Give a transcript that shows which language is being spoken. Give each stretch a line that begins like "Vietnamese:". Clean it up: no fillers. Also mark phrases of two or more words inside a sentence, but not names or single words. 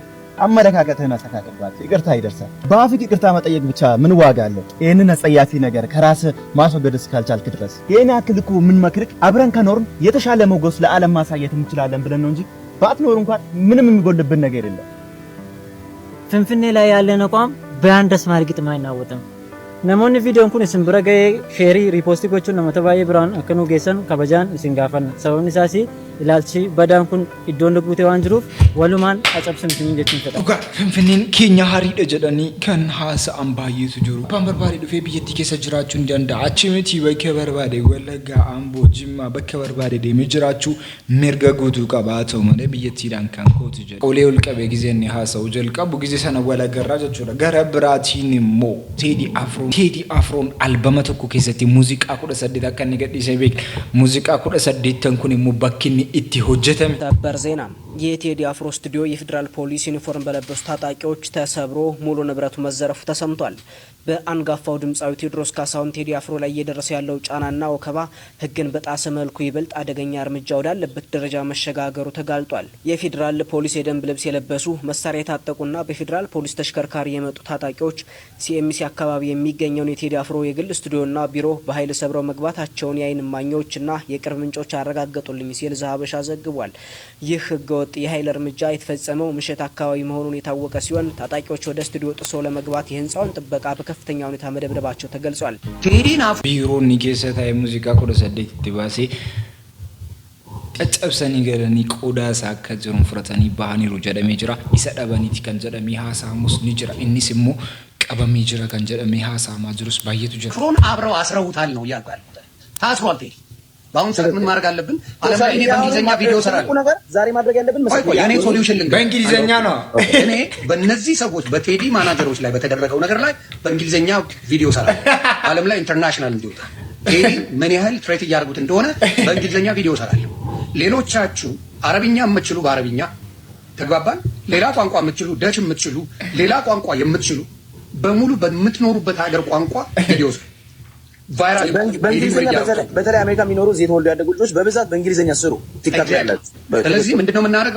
Amharic: አመለካከትህን አስተካክልባት፣ ይቅርታ ይደርሳል። በአፍህ ይቅርታ መጠየቅ ብቻ ምን ዋጋ አለው? ይሄንን አጸያፊ ነገር ከራስህ ማስወገድ እስካልቻልክ ድረስ ይሄን ያክል እኮ ምን መክርክ አብረን ከኖርን የተሻለ ሞገስ ለዓለም ማሳየት እንችላለን ብለን ነው እንጂ ባትኖር እንኳን ምንም የሚጎልብን ነገር የለም። ፍንፍኔ ላይ ያለን አቋም በአንድ አስማሪ ግጥም አይናወጥም።
Oromo: namoonni viidiyoon kun isin bira ga'ee sheerii riipoostii gochuun namoota baay'ee biraan akka nu geessan kabajaan isin gaafanna. Sababni isaas ilaalchi badaan kun iddoon guutee waan jiruuf walumaan acabsinu isin jechuun fedha. Dhugaa Finfinneen keenya hariidha jedhanii kan haasa'an baay'eetu jiru. Abbaan barbaade dhufee biyyattii keessa jiraachuu ni danda'a. Achi miti bakka barbaade Wallaggaa, Amboo, Jimmaa bakka barbaade deemee jiraachuu mirga guutuu qaba. Haa ta'u malee biyyattiidhaan kan kootu jedha. Olee ol qabee gizee inni haasa'u jalqabu gizee sana walagarraa jechuudha. Gara biraatiin immoo Teddy Afroon albama tokko keessatti muuziqaa 18 akka inni gadhiisee beekna. Muuziqaa 18 kun immoo bakki inni itti hojjetame.
Amharic: ሰበር ዜና የቴዲ አፍሮ ስቱዲዮ የፌዴራል ፖሊስ ዩኒፎርም በለበሱ ታጣቂዎች ተሰብሮ ሙሉ ንብረቱ መዘረፉ ተሰምቷል። በአንጋፋው ድምጻዊ ቴዎድሮስ ካሳሁን ቴዲ አፍሮ ላይ እየደረሰ ያለው ጫናና ወከባ ህግን በጣሰ መልኩ ይበልጥ አደገኛ እርምጃ ወዳለበት ደረጃ መሸጋገሩ ተጋልጧል። የፌዴራል ፖሊስ የደንብ ልብስ የለበሱ መሳሪያ የታጠቁና በፌዴራል ፖሊስ ተሽከርካሪ የመጡ ታጣቂዎች ሲኤምሲ አካባቢ የሚገኘውን የቴዲ አፍሮ የግል ስቱዲዮና ቢሮ በኃይል ሰብረው መግባታቸውን የዓይን እማኞችና የቅርብ ምንጮች አረጋገጡልኝ ሲል ዘሀበሻ ዘግቧል። ይህ ህገወጥ የኃይል እርምጃ የተፈጸመው ምሽት አካባቢ መሆኑን የታወቀ ሲሆን ታጣቂዎች ወደ ስቱዲዮ ጥሶ ለመግባት የህንጻውን ጥበቃ በከፍተኛ ሁኔታ መደብደባቸው ተገልጿል።
Oromo: ቢሮኒ keessatti muuziqaa 18 itti baasee caccabsanii galanii qoodaa isaa akka jiruun fudhatanii bahaniiru jedhamee jira. Isa dhabaniiti kan jedhamee haasa'amus ni jira. Innis immoo qabamee jira kan jedhamee haasa'amaa jirus baay'eetu jira.
Amharic: ፍሮን አብረው አስረውታል ነው እያልኩ ያልኩት። ታስሯል ቴዲ። በአሁን ሰዓት ምን ማድረግ አለብን? ዓለም ላይ እኔ በእንግሊዝኛ ቪዲዮ ሰራለሁ። ነገር ዛሬ ማድረግ ያለብን መስሎኝ እኔ ሶሉሽን ልንገር በእንግሊዝኛ ነው። እኔ በእነዚህ ሰዎች በቴዲ ማናጀሮች ላይ በተደረገው ነገር ላይ በእንግሊዝኛ ቪዲዮ ሰራለሁ። ዓለም ላይ ኢንተርናሽናል እንዲወጣ ቴዲ ምን ያህል ትሬት እያደረጉት እንደሆነ በእንግሊዝኛ ቪዲዮ ሰራለሁ። ሌሎቻችሁ አረብኛ የምትችሉ በአረብኛ ተግባባን። ሌላ ቋንቋ የምትችሉ ደች የምትችሉ ሌላ ቋንቋ የምትችሉ በሙሉ በምትኖሩበት ሀገር ቋንቋ ቪዲዮ ቫይራል በእንግሊዝኛ በተለይ አሜሪካ የሚኖሩ እዚህ የተወልዱ ያደጉ ልጆች በብዛት በእንግሊዝኛ ስሩ ቲክታክ ያላችሁ። ስለዚህ ምንድነው የምናደርገው?